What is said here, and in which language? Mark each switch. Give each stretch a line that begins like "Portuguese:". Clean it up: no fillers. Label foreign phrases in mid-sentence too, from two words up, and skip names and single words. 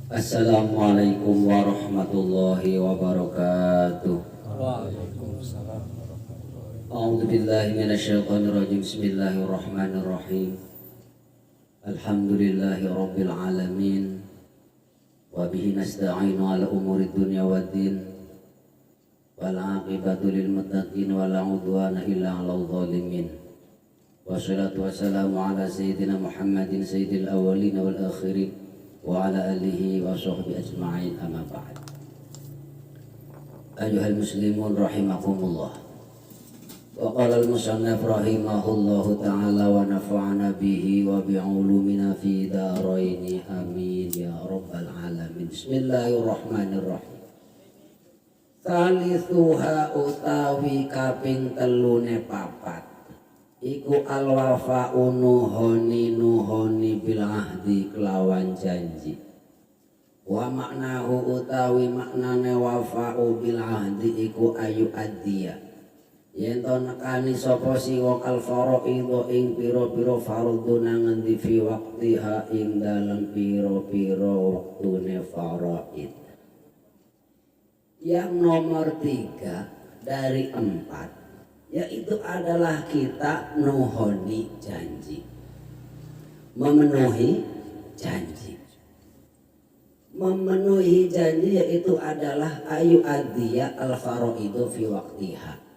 Arabic: السلام عليكم ورحمة الله وبركاته. وعليكم السلام. أعوذ بالله من الشيطان الرجيم. بسم الله الرحمن الرحيم. الحمد لله رب العالمين. وبه نستعين على أمور الدنيا والدين. والعاقبة للمتقين ولا عدوان إلا على الظالمين. والصلاة والسلام على سيدنا محمد سيد الأولين والآخرين وعلى آله وصحبه أجمعين، أما بعد. أيها المسلمون رحمكم الله. وقال المصنف رحمه الله تعالى ونفعنا به وبعلومنا في الدارين آمين يا رب العالمين. بسم الله الرحمن الرحيم. ثالثها
Javanese: utawi kaping telune papat iku al-wafa'u nuhoni
Arabic: بالعهد
Javanese: kelawan janji.
Arabic: ومعناه
Javanese: utawi maknane
Arabic: وفاء بالعهد
Javanese: iku
Arabic: أن يؤدي
Javanese: yen to nekani sapa siwa
Arabic: كالفرائض
Javanese: ing pira-pira fardhu ngendi
Arabic: في وقتها
Javanese: ing dalem pira-pira wektune faraid.
Indonesian: Yang nomor 3 dari 4 yaitu adalah kita
Javanese: nuhoni janji,
Indonesian: memenuhi janji. Memenuhi janji yaitu adalah
Arabic: أن يؤدي الفرائض في وقتها.